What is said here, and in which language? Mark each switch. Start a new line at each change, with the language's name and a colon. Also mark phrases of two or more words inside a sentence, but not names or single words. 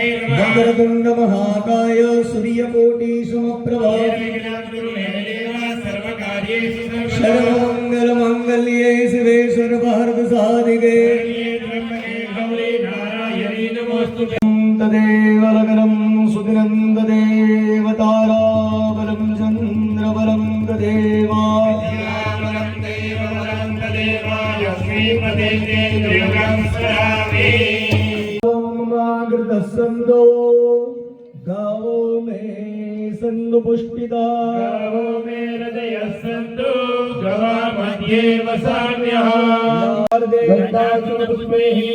Sanskrit: વક્રતુંડ મહાકાય સૂર્યકોટિ સમપ્રભ સર્વમંગલ મંગલ્યે શિવે સર્વાર્થ સાધિકે તદેવ લગ્નમ સુદિનં તદેવ તારાબલં ચંદ્રબલં તદેવા संतो गावो में संतु पुष्पिता गावो में हृदय संतो गवा मध्ये वसाम्यः